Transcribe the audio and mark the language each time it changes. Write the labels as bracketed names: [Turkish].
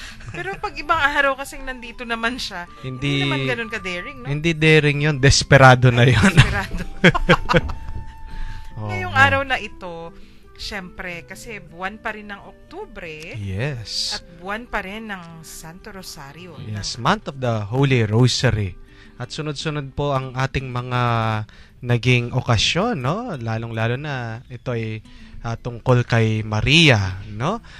[Filipino] Pero pag ibang araw kasing nandito naman siya, hindi naman ganun ka-daring, no? Hindi daring yun. Desperado na yun. Desperado. Ngayong araw na ito, syempre, kasi buwan pa rin ng Oktubre. [English] Yes. [Filipino] At buwan pa rin ng Santo Rosario. [English] Yes, month of the Holy Rosary. [Filipino] At sunod-sunod po ang ating mga naging okasyon, no? Lalong-lalo na ito ay tungkol kay Maria, no?